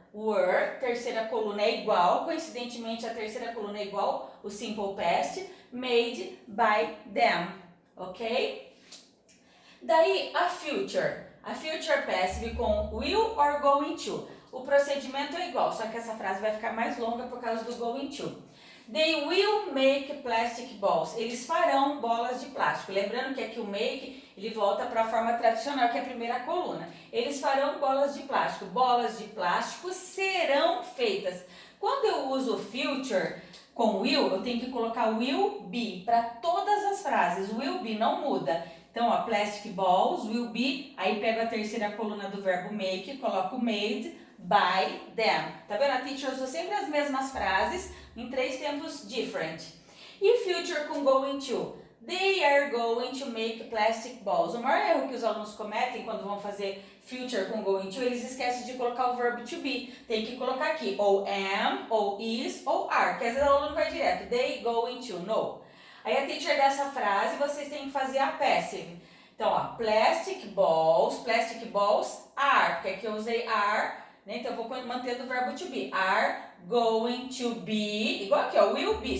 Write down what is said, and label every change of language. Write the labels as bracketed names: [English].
[Portuguese] Were, terceira coluna é igual, coincidentemente a terceira coluna é igual, o simple past, made by them, ok? Daí a future passive com will or going to. O procedimento é igual, só que essa frase vai ficar mais longa por causa do going to. [English] They will make plastic balls. [Portuguese] Eles farão bolas de plástico. Lembrando que aqui o make, ele volta para a forma tradicional, que é a primeira coluna. Eles farão bolas de plástico. Bolas de plástico serão feitas. Quando eu uso future com will, eu tenho que colocar will be para todas as frases. Will be não muda. Então, plastic balls, will be, aí pego a terceira coluna do verbo make, coloco made by them. Tá vendo? A teacher usou sempre as mesmas frases em três tempos different. E future com going to. [English] They are going to make plastic balls. [Portuguese] O maior erro que os alunos cometem quando vão fazer future com going to, eles esquecem de colocar o verbo to be. Tem que colocar aqui ou am, ou is, ou are. Porque às vezes o aluno vai direto. [English] They going to, no. [Portuguese] Aí a teacher dá essa frase e vocês têm que fazer a passive. Então, ó, plastic balls are. Porque aqui eu usei are, né? Então eu vou mantendo o verbo to be. Are going to be, igual aqui, ó, will be.